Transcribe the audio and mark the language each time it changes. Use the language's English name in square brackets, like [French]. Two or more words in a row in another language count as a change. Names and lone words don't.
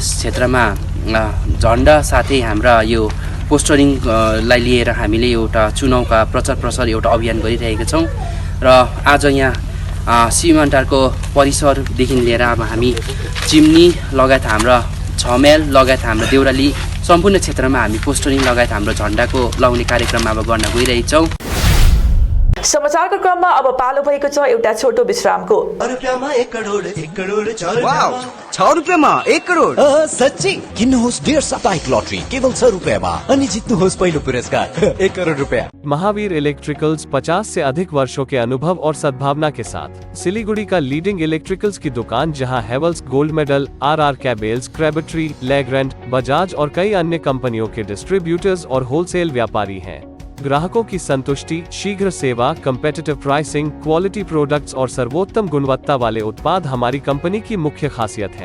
[Nepali] क्षेत्रमा झण्डा साथै हाम्रा यो पोस्टरिङलाई लिएर हामीले एउटा चुनावका प्रचार प्रसार एउटा अभियान गरिरहेका छौँ र आज यहाँ सीमान्टारको परिसरदेखि लिएर अब हामी चिम्नी लगायत हाम्रा 6 माइल लगायत हाम्रो देउराली सम्पूर्ण क्षेत्रमा हामी पोस्टरिङ लगायत हाम्रो झण्डाको लगाउने कार्यक्रम अब गर्न गइरहेछौँ। समाचारको क्रममा अब पालो भएको छ एउटा छोटो विश्रामको। रुपैयाँमा 1 करोड 1 करोड 6 रुपैयाँमा 1 करोड सच्ची किन्नुहोस् डेढ साप्ताहिक लटरी केवल 6 रुपैयाँमा अनि जित्नुहोस् पहिलो पुरस्कार 1 करोड रुपैयाँ। [Hindi] महावीर इलेक्ट्रिकल्स 50 से अधिक वर्षों के अनुभव और सद्भावना के साथ सिलीगुड़ी का लीडिंग इलेक्ट्रिकल्स की दुकान, जहां हेवल्स गोल्ड मेडल, आरआर कैबल्स, क्रेबट्री, लेग्रेंट, बजाज और कई अन्य कंपनियों के डिस्ट्रीब्यूटर्स और होलसेल व्यापारी हैं। ग्राहकों की संतुष्टि, शीघ्र सेवा, कम्पेटिटिव प्राइसिंग, क्वालिटी प्रोडक्ट्स और सर्वोत्तम गुणवत्ता वाले उत्पाद हमारी कंपनी की मुख्य खासियत है।